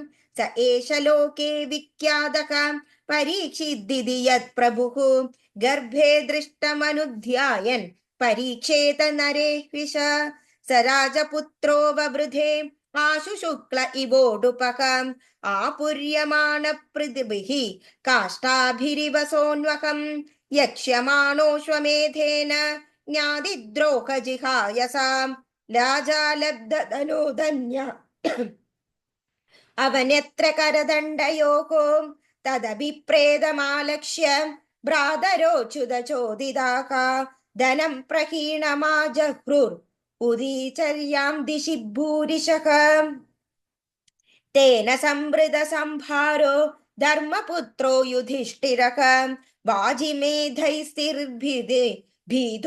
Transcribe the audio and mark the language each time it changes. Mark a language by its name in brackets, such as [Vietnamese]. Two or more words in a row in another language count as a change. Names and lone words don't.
[Sanskrit] स एष लोके विख्यातः परीक्षिद्दिति यत्प्रभुः गर्भे दृष्टमनुध्यायन् परीक्षेत नरेह्विष स राजपुत्रो ववृधे आशु शुक्ल इवोडुपः आपुर्यमाण पृथिभिः काष्ठाभिरिव सोऽन्वहम् यक्ष्यमाणोऽश्वमेधेन ज्ञातिद्रोहजिहायसाम् राजा लब्धधनोधन्य अवनत्र करदण्डयोः तदभिप्रेतमालक्ष्य भ्रातरोच्युतचोदिताः धनं प्रहीणमाजह्रुर् उदीचर्यां दिशि भूरिशः तेन संवृत सम्भारो धर्मपुत्रो युधिष्ठिरः वाजिमेधैस्तिर्भिदे भीतो